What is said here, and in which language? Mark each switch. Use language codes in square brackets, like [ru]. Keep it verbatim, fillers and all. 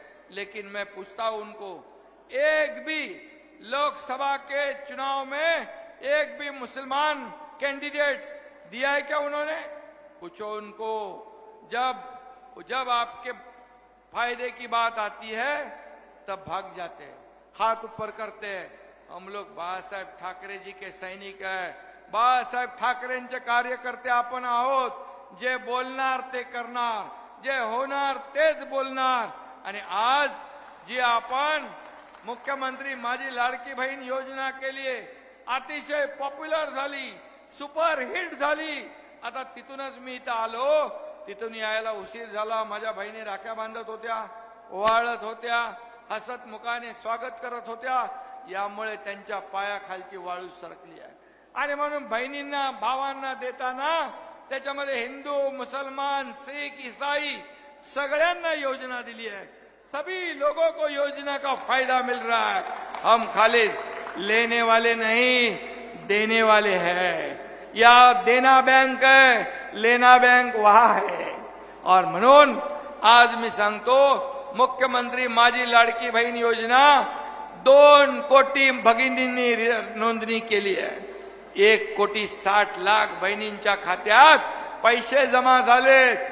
[hi] लेकिन मैं पूछता हूं उनको, एक भी लोकसभा के चुनाव में एक भी मुसलमान कैंडिडेट दिया है क्या उन्होंने? पूछो उनको। जब जब आपके फायदे की बात आती है तब भाग जाते हैं, हाथ ऊपर करते हैं। हम लोग [mr] बाळासाहेब ठाकरे [hi] जी के सैनिक [mr] आहे, बाळासाहेब ठाकरेंचे कार्यकर्ते आपण आहोत. जे बोलणार ते करणार, जे होणार तेच बोलणार. आणि आज जी आपण मुख्यमंत्री माझी लाडकी बहीण योजना केली आहे, अतिशय पॉप्युलर झाली, सुपर हिट झाली. आता तिथूनच मी इथं आलो, तिथून यायला उशीर झाला. माझ्या बहिणी राख्या बांधत होत्या, ओवाळत होत्या, हसत मुखाने स्वागत करत होत्या. यामुळे त्यांच्या पायाखालची वाळू सरकली आहे. आणि म्हणून बहिणींना भावांना देताना त्याच्यामध्ये हिंदू मुसलमान सिख ईसाई सगळ्यांना योजना दिली है. [hi] सभी लोगों को योजना का फायदा मिल रहा है. हम खाली लेने वाले नहीं, देने वाले हैं. [mr] या देना बँक आहे, [hi] लेना बँक वहा है. [mr] और म्हणून आज मी सांगतो, मुख्यमंत्री माझी लाडकी बहीण योजना दोन कोटी भगिनींनी नोंदणी केली आहे. एक कोटी साठ लाख बहिणींच्या खात्यात पैसे जमा झाले.